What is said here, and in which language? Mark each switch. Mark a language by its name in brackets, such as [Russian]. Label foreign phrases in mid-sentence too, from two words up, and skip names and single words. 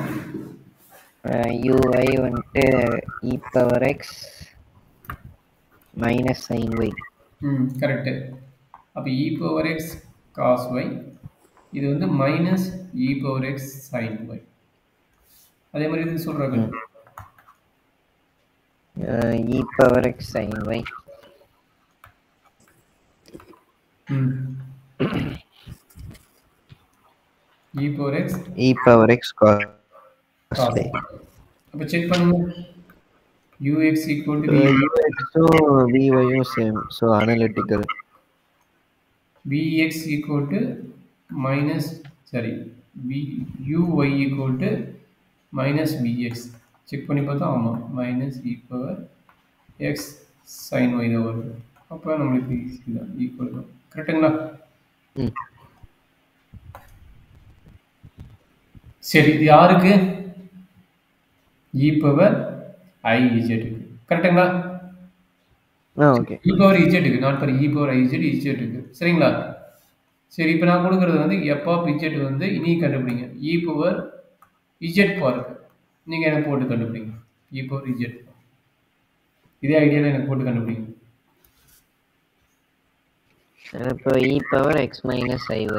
[English] uy வந்துட்டு e power x minus sin y. [Tamil] கரெக்ட். அப்ப [English] e power x cos y, [Tamil] இது வந்து [English] minus e power x sin y. [Tamil] அதே மாதிரி இது சொல்றாங்க [English] e power x sin y. e power x cos y. [Tamil] அப்ப செக் பண்ணுங்க. ux = [English] vy same, so analytical. vx = minus sorry uy = minus vx. [Tamil] செக் பண்ணி பார்த்தா ஆமா [English] minus e power x sin y [Tamil] தான் வருது. அப்ப நம்மளுக்கு ஈஸி தான், ஈக்குவல் தான். கரெக்ட்டுங்களா? சரி, இது யாருக்கு? [English] e power iz [Tamil] க்கு. கரெக்ட்டுங்களா? ஓகே. [English] e power z [Tamil] க்கு, [English] not for e power iz [Tamil] க்கு. சரிங்களா? சரி, இப்போ நான் கொடுக்கிறது வந்து [English] f of z [Tamil] வந்து இனி கண்டுபிடிங்க. [English] e power z [Tamil] பாருங்க. நீங்க எனக்கு போட்டு கண்டுபிடிங்க. [English] e power z. [Tamil] இதே ஐடியால எனக்கு போட்டு கண்டுபிடிங்க. இப்போ [English] e power x minus iy.